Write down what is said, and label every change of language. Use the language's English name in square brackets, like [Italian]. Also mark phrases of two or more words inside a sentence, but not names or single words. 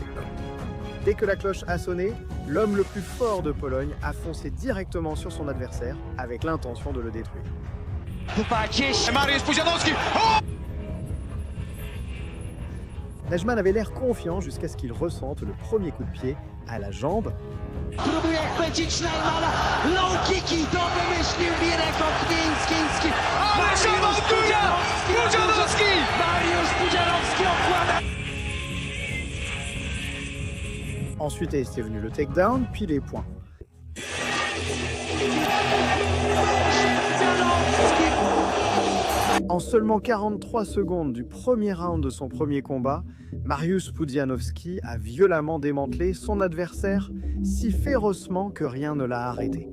[French] Dès que la cloche a sonné, l'homme le plus fort de Pologne a foncé directement sur son adversaire avec l'intention de le détruire. Najman avait l'air confiant jusqu'à ce qu'il ressente le premier coup de pied à la jambe. [Polish] Próbuje chwycić Najmana. [English] Low kicki, [Polish] to wymyślił Mirek Okniński. Ale szamotuje! Pudzianowski! Mariusz Pudzianowski okłada. [French] Ensuite est venu le takedown, puis les points. En seulement 43 secondes du premier round de son premier combat, Mariusz Pudzianowski a violemment démantelé son adversaire si férocement que rien ne l'a arrêté.